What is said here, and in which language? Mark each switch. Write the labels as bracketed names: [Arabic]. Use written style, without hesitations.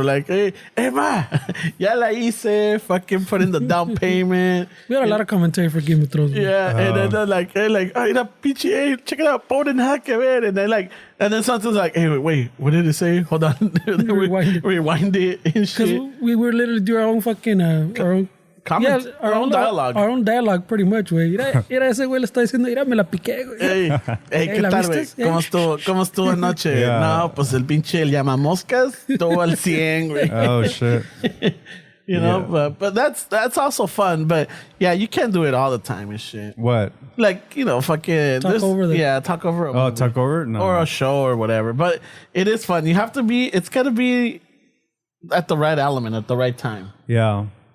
[English] We're like, hey ma, [Spanish] ya la hice, [English] fucking put in the down payment. We had a lot of commentary for Game of Thrones. Yeah, and then they're like, hey, pinche, hey, check it out, Poden Hacker, and they're like, and then something's like, hey, wait, what did it say? Hold on, rewind it and shit. Because we were literally doing our own fucking our own dialogue. Our own dialogue, pretty much, güey. [Spanish] Mira, ese güey le está diciendo, mira, me la piqué, güey. Hey, ¿qué tal, güey? ¿Cómo estuvo anoche? [English] Yeah. [Spanish] No, pues el pinche el llamamoscas estuvo al 100, güey. [English] Oh, shit. But that's also fun. But yeah, you can't do it all the time and shit. What? Like, fucking talk over it. Yeah, talk over it. Oh, talk over it? No. Or a show or whatever. But it is fun. You have to it's gotta be at the right element at the right time. Yeah.